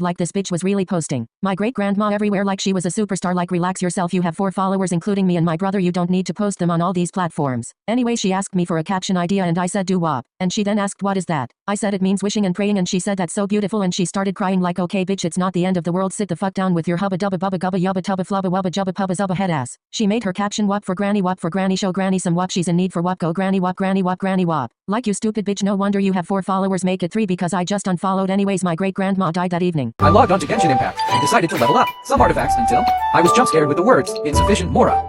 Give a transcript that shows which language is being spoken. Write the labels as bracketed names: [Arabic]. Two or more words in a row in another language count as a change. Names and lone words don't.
[English] Like, this bitch was really posting my great-grandma everywhere like she was a superstar. Like, relax yourself, you have 4 followers including me and my brother, you don't need to post them on all these platforms. Anyway, she asked me for a caption idea and I said doo-wop. And she then asked, what is that? I said it means wishing and praying, and she said that's so beautiful, and she started crying like, okay bitch, it's not the end of the world, sit the fuck down with your hubba dubba bubba gubba yubba tubba flubba wubba jubba pubba zubba head ass. She made her caption wop for granny, show granny some wop, she's in need for wop, go granny wop, granny wop, granny wop. Like, you stupid bitch, no wonder you have 4 followers, make it 3 because I just unfollowed. Anyways, my great grandma died that evening. I logged onto Genshin Impact and decided to level up some artifacts until I was jump scared with the words insufficient Mora.